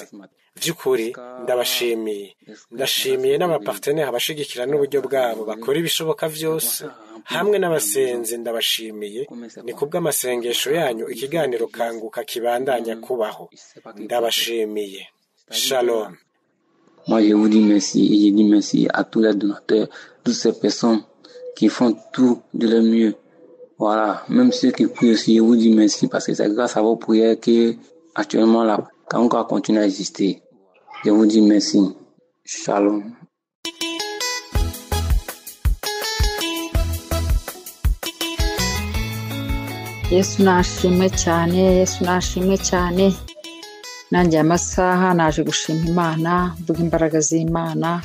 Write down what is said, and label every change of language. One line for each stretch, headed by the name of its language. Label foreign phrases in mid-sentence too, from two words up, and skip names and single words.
Rundi: Vy'ukuri ndashimiye n'abapartenere bashigikira n'uburyo bwabo bakora ibishoboka vyose, hamwe n'abasenzi ndabashimiye. Ni kubw'amasengesho yanyu ikiganiro Kanguka kibandanya kubaho. Ndabashimiye. Shalom.
French: Moi, je vous dis merci et je dis merci à tous les donateurs, toutes ces personnes qui font tout de leur mieux. Voilà, même ceux qui prient aussi, je vous dis merci parce que c'est grâce à vos prières que actuellement la Kanguka continue à exister. Je vous dis merci. Shalom.
Rundi: Yesu nashimwe cyane. Nanjye amasaha naje gushima Imana, mvuga imbaraga z'Imana.